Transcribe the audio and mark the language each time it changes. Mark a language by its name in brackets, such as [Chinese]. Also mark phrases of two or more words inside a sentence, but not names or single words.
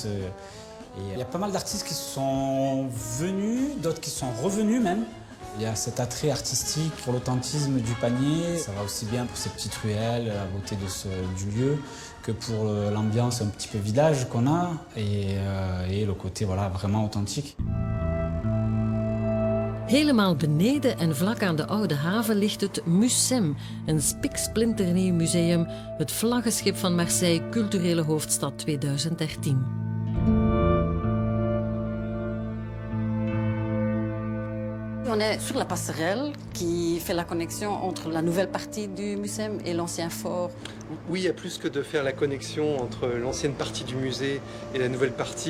[French] Et il y a pas mal d'artistes qui sont venus, d'autres qui sont revenus même. Il y a cet attrait artistique pour l'authentisme du Panier. Ça va aussi bien pour ces petites ruelles, la beauté du lieu, que pour l'ambiance un petit peu village qu'on a et le côté voilà, vraiment authentique. [Dutch] Helemaal beneden en vlak aan de Oude Haven ligt het MUSEM, een spiksplinternieuw museum, het vlaggenschip van Marseille, culturele hoofdstad 2013. [French] On est sur la passerelle qui fait la connexion entre la nouvelle partie du MUSEM et l'ancien fort. Oui, il y a plus que de faire la connexion entre l'ancienne partie du musée et la nouvelle partie.